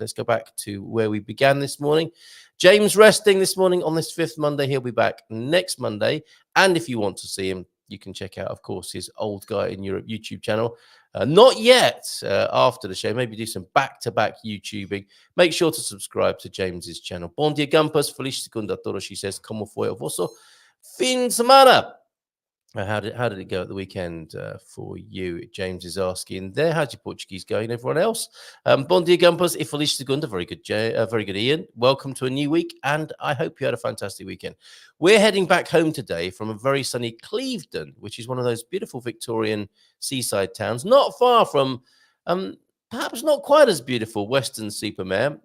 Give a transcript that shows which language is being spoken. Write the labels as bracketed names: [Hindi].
[English] Let's go back to where we began this morning. James resting this morning on this 5th Monday. He'll be back next Monday. And if you want to see him, you can check out, of course, his Old Guy in Europe YouTube channel. Not yet after the show. Maybe do some back-to-back YouTubing. Make sure to subscribe to James's channel. [Portuguese] Bom dia, Gumpers. Feliz segunda a todos. [English] She says, [Portuguese] como foi o vosso fin de semana? [English] How did it go at the weekend for you? James is asking there. How's your Portuguese going, everyone else? [Portuguese] Bom dia, Gumpers. E feliz segunda. [English] Very good, Ian. Welcome to a new week, and I hope you had a fantastic weekend. We're heading back home today from a very sunny Clevedon, which is one of those beautiful Victorian seaside towns, not far from, perhaps not quite as beautiful, Weston-super-Mare.